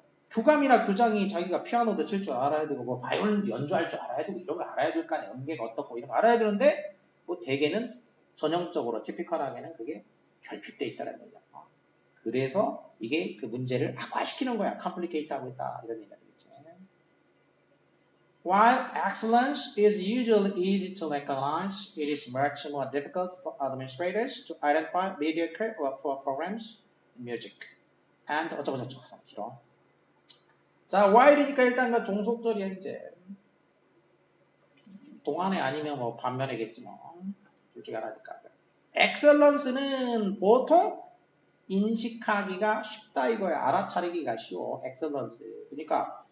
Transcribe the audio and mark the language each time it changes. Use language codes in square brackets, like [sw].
[ko] 교감이나 교장이 자기가 피아노도 칠 줄 알아야 되고 뭐 바이올린도 연주할 줄 알아야 되고 이런 거 알아야 될 거 아니에요. 음계가 어떻고 이런 거 알아야 되는데 뭐 대개는 전형적으로 티피컬하게는 그게 결핍돼 있다는 거죠. 그래서 이게 그 문제를 악화시키는 거야. 컴플리케이트 하고 있다. 이런 얘기가 되겠지. [en] While excellence is usually easy to recognize, it is much more difficult for administrators to identify mediocre or poor programs in music. [ko] And 어쩌고저쩌고 길어. 자, while이니까 일단 그 종속절이야 이제. 동안에 아니면 뭐 반면이겠지 뭐. 둘 중에 하나니까. excellence는 보통 인식하기가 쉽다 이거야. 알아차리기가 쉬워. excellence. 그러니까